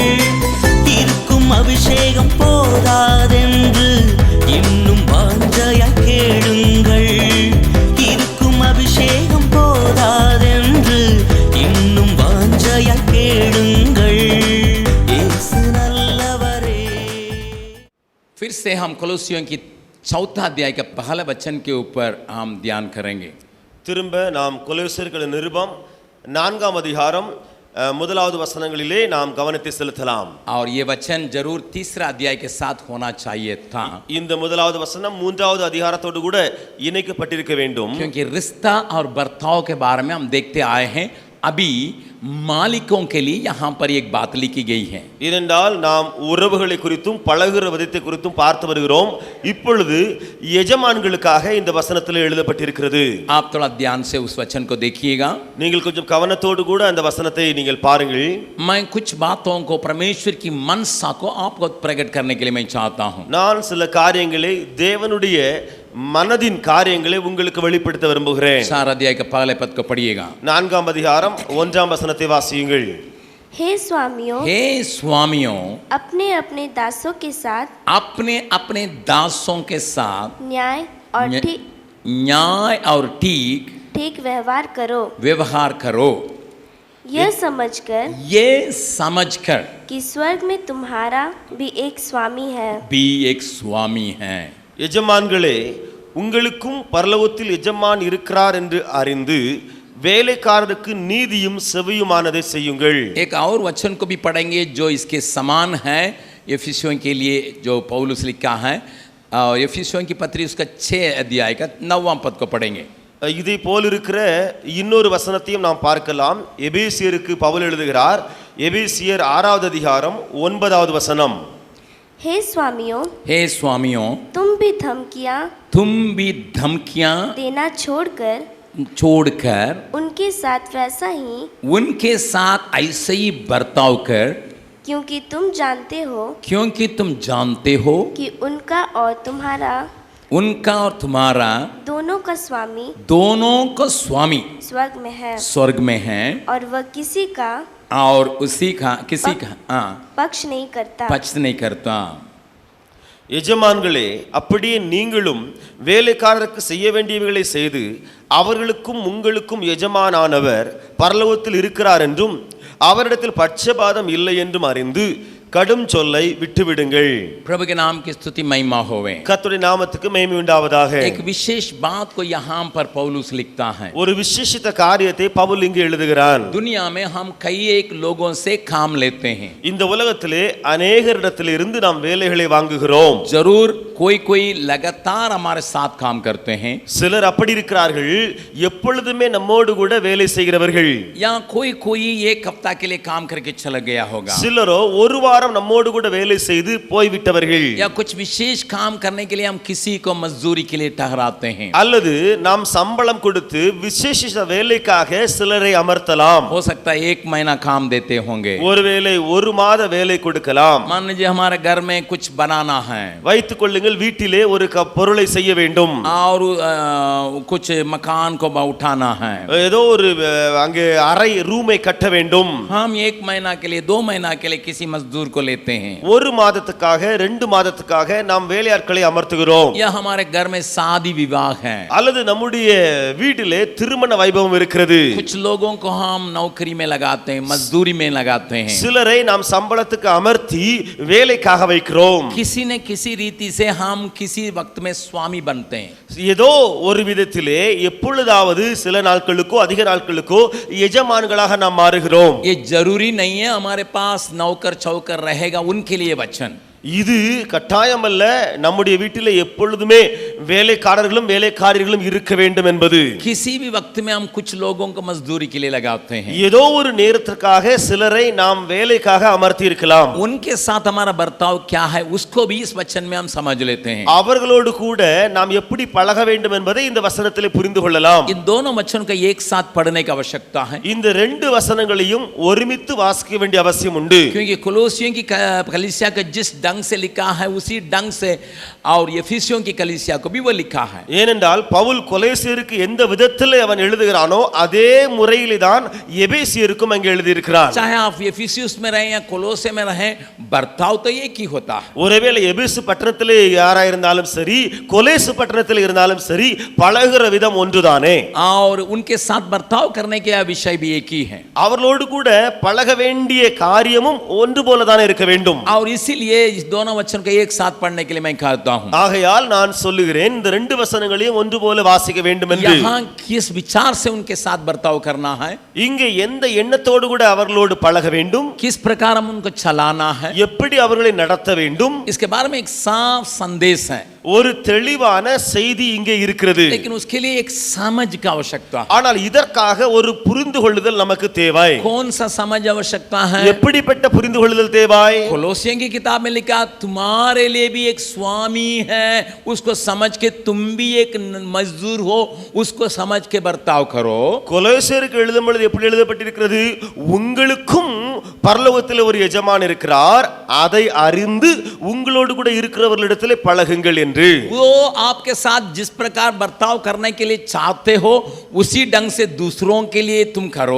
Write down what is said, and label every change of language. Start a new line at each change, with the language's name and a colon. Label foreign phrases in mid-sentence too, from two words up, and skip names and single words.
Tamil: இருக்கும் அபிஷேகம் போதாதென்று இன்னும் வாஞ்சையா கேளுங்கள். இருக்கும் அபிஷேகம் போதாதென்று இன்னும் வாஞ்சையா கேளுங்கள். இயேசு நல்லவரே.
Hindi: फिर से हम कोलोसियों की चौथा अध्याय के पहले वचन के ऊपर हम ध्यान करेंगे.
Tamil: திரும்ப நாம் கொலோசியர்களின் நிருபம் 4ஆம் அதிகாரம் முதலாவது வசனங்களிலே நாம் கவனத்தை செலுத்தலாம்.
Hindi: और ये वचन जरूर तीसरा अध्याय के साथ होना चाहिए था.
Tamil: இந்த முதலாவது வசனம் 3வது அதிகாரத்தோடு கூட இணைக்கப்பட்டிருக்க வேண்டும்.
Hindi: क्योंकि रिश्ता और बर्ताव के बारे में हम देखते आए हैं. अभी मालिकों के लिए यहाँ पर एक बात लिखी गई है.
Tamil: ஏனென்றால் நாம் உறவுகளை குறித்தும் பழகுற விதத்தை குறித்தும் பார்த்து வருகிறோம். இப்பொழுது எஜமான்களுக்காக இந்த வசனத்தில் எழுதப்பட்டிருக்கிறது.
Hindi: आप थोड़ा ध्यान से उस वचन को देखिएगा.
Tamil: நீங்கள் கொஞ்சம் கவனத்தோடு கூட அந்த வசனத்தை நீங்கள் பாருங்கள்.
Hindi: मैं कुछ बातों को परमेश्वर की मनसा को आपको प्रकट करने के लिए मैं चाहता हूँ.
Tamil: நான் சில காரியங்களை தேவனுடைய மனதின் காரியங்களை உங்களுக்கு வெளிப்படுத்த விரும்புகிறேன்.
Hindi: 4 अध्याय के पहले पद को पढ़िएगा.
Tamil: 4ஆம் அதிகாரம் 1ஆம் வசனத்தை வாசியுங்கள்.
Hindi: हे स्वामियों, हे स्वामियों, अपने अपने दासों के साथ अपने अपने दासों के साथ न्याय और न्याय और ठीक व्यवहार करो. यह समझकर कि स्वर्ग में तुम्हारा भी एक स्वामी है.
Tamil: எஜமான்களே, உங்களுக்கும் பரலோகத்தில் எஜமான் இருக்கிறார் என்று அறிந்து வேலைக்காரருக்கு நீதியும் செவியுமானதை செய்யுங்கள்.
Hindi: एक और वचन को भी पढ़ेंगे जो इसके समान है. एफिसियों के लिए जो पौलुस लिखा है, एफिसियों की पत्री उसका 6 अध्याय का 9वां पद को पढ़ेंगे.
Tamil: இதை போல் இருக்கிற இன்னொரு வசனத்தையும் நாம் பார்க்கலாம். எபேசியருக்கு பவுல் எழுதுகிறார். எபேசியர் 6வது அதிகாரம் 9வது வசனம்.
Hindi: हे स्वामियों, तुम भी धमकियां देना छोड़कर उनके साथ ऐसे ही बर्ताव कर, क्योंकि तुम जानते हो कि उनका और तुम्हारा दोनों का स्वामी स्वर्ग में है और वह किसी का पक्ष नहीं करता.
Tamil: எஜமான்களே, அப்படியே நீங்களும் வேலைக்காரருக்கு செய்ய வேண்டியவைகளை செய்து அவர்களுக்கும் உங்களுக்கும் எஜமானானவர் பரலோகத்தில் இருக்கிறார் என்றும் அவரிடத்தில் பட்சபாதம் இல்லை என்றும் அறிந்து கடும் சொல்லை விட்டுவிடுங்கள்.
Hindi: प्रभु के नाम की स्तुति महिमा होवे.
Tamil: கர்த்தருடைய நாமத்துக்கு மகிமை உண்டாவதாக.
Hindi: एक विशेष बात को यहाँ पर पौलुस लिखता है.
Tamil: ஒரு விசேஷித்த காரியத்தை பவுல் இங்கே எழுதுகிறான்.
Hindi: दुनिया में हम कई एक लोगों से काम लेते हैं.
Tamil: இந்த உலகத்திலே अनेகரிடத்திலிருந்து நாம் வேலைகளை வாங்குகிறோம்.
Hindi: जरूर कोई लगातार हमारे साथ काम करते हैं.
Tamil: சிலர் அப்படி இருக்கிறார்கள், எப்பொழுதுமே நம்மோடு கூட வேலை செய்கிறவர்கள்.
Hindi: या कोई एक हफ्ता के लिए काम करके चला गया होगा.
Tamil: சிலரோ ஒரு வாரம் நம்மோடு கூட வேலை செய்து போய்விட்டவர்கள்.
Hindi: या कुछ विशेष काम करने के लिए हम किसी को मजदूरी के लिए ठहराते हैं.
Tamil: அல்லது நாம் சம்பளம் கொடுத்து விசேஷ வேலைக்காக சிலரை அமர்த்தலாம்.
Hindi: हो सकता है 1 महीना काम देते होंगे.
Tamil: ஒருவேளை 1 மாத வேலை கொடுக்கலாம்.
Hindi: मान लीजिए हमारे घर में कुछ बनाना है.
Tamil: வைத்துக் கொள்ளுங்கள், வீட்டிலே ஒரு பொருளை செய்ய வேண்டும்.
Hindi: और कुछ मकान को उठाना है.
Tamil: ஏதோ ஒரு அங்கே அறை ரூமை கட்ட வேண்டும்.
Hindi: हम 1 महीना के लिए 2 महीना के लिए किसी मजदूर को लेते हैं.
Tamil: 1 மாதத்துக்காக 2 மாதத்துக்காக நாம் வேலையாட்களை அமர்த்துகிறோம்.
Hindi: या हमारे घर में शादी विवाह है.
Tamil: அல்லது நம்முடைய வீட்டிலே திருமண வைபவம் இருக்கிறது.
Hindi: कुछ लोगों को हम नौकरी में लगाते हैं, मजदूरी में लगाते हैं.
Tamil: சிலரை நாம் சம்பளத்துக்கு அமர்த்தி வேலைக்காக வைக்கிறோம்.
Hindi: किसी न किसी रीति से हम किसी वक्त में स्वामी बनते हैं.
Tamil: ஏதோ ஒரு விதத்திலே எப்பொழுதாவது சில நாட்களுக்கோ அதிக நாட்களுக்கோ எஜமான்களாக நாம் மாறுகிறோம்.
Hindi: ये जरूरी नहीं है हमारे पास नौकर चौकर रहेगा उनके लिए वचन.
Tamil: இது கட்டாயம் அல்ல, நம்முடைய வீட்டில் எப்பொழுதுமே வேலைக்காரர்களும் வேலைக்காரிகளும் இருக்க வேண்டும் என்பது.
Hindi: किसी भी वक्त में हम कुछ लोगों को मजदूरी के लिए लगाते हैं.
Tamil: ஏதோ ஒரு நேரத்திற்காக சிலரை நாம் வேலைக்காக அமர்த்தி இருக்கலாம்.
Hindi: उनके साथ हमारा बर्ताव क्या है उसको भी इस वचन में हम समझ लेते हैं.
Tamil: அவர்களோடு கூட நாம் எப்படி பழக வேண்டும் என்பதை இந்த வசனத்திலே புரிந்து கொள்ளலாம்.
Hindi: इन दोनों वचनों को एक साथ पढ़ने की आवश्यकता है.
Tamil: இந்த 2 வசனங்களையும் ஒருமித்து வாசிக்க வேண்டிய அவசியம் உண்டு.
Hindi: क्योंकि कोलोसियों की कलीसिया का जिस ढंग से लिखा है उसी ढंग से और एफिसियों की कलीसिया को भी वो लिखा है।
Tamil: ஏனென்றால் பவுல் கொலேசியருக்கு எந்த விதத்தில் அவன் எழுதுகிறானோ அதே முறையிலே தான் எபேசியருக்கும் அங்கே எழுதியிருக்கிறான்.
Hindi: चाहे आप एफिसियस में रहें या कोलोसे में रहें, बर्ताव तो एक ही होता है।
Tamil: ஒருவேளை எபேசு பட்டணத்திலே யாரா இருந்தாலும் சரி, கொலேசு பட்டணத்தில் இருந்தாலும் சரி, பழகுற விதம் ஒன்றுதானே.
Hindi: और उनके साथ बर्ताव करने के विषय भी एक ही है।
Tamil: அவர்களோடு கூட பழக வேண்டிய காரியமும் ஒன்று போல தான் இருக்க வேண்டும்.
Hindi: और इसीलिए इस दोनों वचन को एक साथ पढ़ने के लिए मैं कहता हूं।
Tamil: ஆகையால் நான் சொல்லுகிறேன் இந்த ரெண்டு வசனங்களையும் ஒன்று போல வாசிக்க வேண்டும் என்று.
Hindi: यहाँ किस विचार से उनके साथ बर्ताव करना है,
Tamil: இங்கே எந்த எண்ணத்தோடு கூட அவர்களோடு பழக வேண்டும்,
Hindi: किस प्रकार हम उनको चलाना है,
Tamil: எப்படி அவர்களை நடத்த வேண்டும்,
Hindi: इसके बारे में एक साफ संदेश है।
Tamil: ஒரு தெளிவான செய்தி இங்கே இருக்கிறது.
Hindi: लेकिन उसके लिए एक समझ की आवश्यकता है।
Tamil: ஆனால் இதற்காக ஒரு புரிந்து கொள்ளுதல் நமக்கு தேவை.
Hindi: कौन सा समझ आवश्यकता है?
Tamil: எப்படிப்பட்ட புரிந்து கொள்ளுதல் தேவை?
Hindi: कोलोसियों की किताब में लिखा तुम्हारे लिए भी एक स्वामी है, उसको समझ के तुम भी एक मजदूर हो, उसको समझ के बर्ताव करो।
Tamil: கொலோசியருக்கு எழுதும் பொழுது எப்படி எழுதப்பட்டிருக்கிறது? உங்களுக்கும் பரலோகத்தில் ஒரு எஜமான் இருக்கிறார், அதை அறிந்து உங்களோடு கூட இருக்கிறவர்களிடத்திலே பழகுங்கள் என்று.
Hindi: वो आपके साथ जिस प्रकार बर्ताव करने के लिए चाहते हो उसी ढंग से दूसरों के लिए तुम करो।